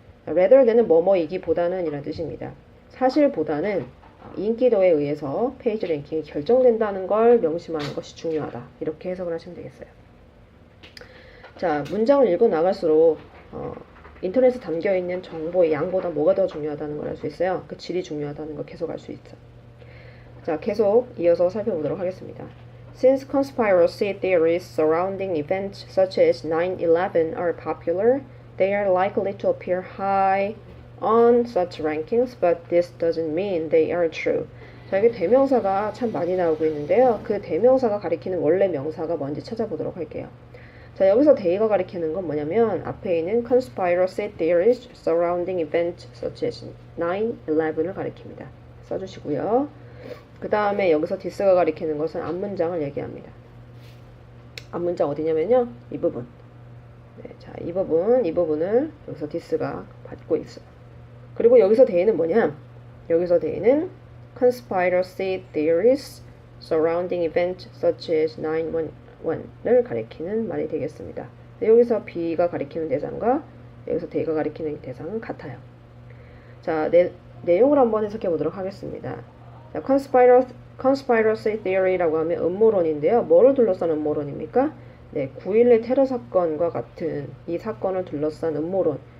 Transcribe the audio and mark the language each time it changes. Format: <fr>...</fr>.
<ko>rather than은 뭐뭐이기보다는 이란 뜻입니다. 사실보다는 인기도에 의해서 페이지 랭킹이 결정된다는 걸 명심하는 것이 중요하다. 이렇게 해석을 하시면 되겠어요. 자, 문장을 읽어 나갈수록 인터넷에 담겨있는 정보의 양보다 뭐가 더 중요하다는 걸 알 수 있어요. 그 질이 중요하다는 걸 계속 알 수 있죠. 자, 계속 이어서 살펴보도록 하겠습니다.</ko> <en>Since conspiracy theories surrounding events such as 9/11 are popular, they are likely to appear high on such rankings, but this doesn't mean they are true.</en> <ko>자, 여기 대명사가 참 많이 나오고 있는데요. 그 대명사가 가리키는 원래 명사가 뭔지 찾아보도록 할게요. 자, 여기서 they가 가리키는 건 뭐냐면 앞에 있는</ko> <en>conspiracy theories surrounding events such as 9/11</en> <ko>을 가리킵니다. 써주시고요. 그 다음에 여기서 this가 가리키는 것은 앞문장을 얘기합니다. 앞문장 어디냐면요. 이 부분. 네, 자, 이 부분을 여기서 this가 받고 있어요. 그리고 여기서 they는 뭐냐? 여기서 they는</ko> <en>conspiracy theories surrounding events such as 9/11</en> <ko>을 가리키는 말이 되겠습니다. 여기서 B가 가리키는 대상과 여기서 they가 가리키는 대상은 같아요. 자, 내용을 한번 해석해 보도록 하겠습니다. 자, conspiracy theory라고 하면 음모론인데요. 뭐를 둘러싼 음모론입니까? 네, 9.11 테러 사건과 같은 이 사건을 둘러싼 음모론.</ko>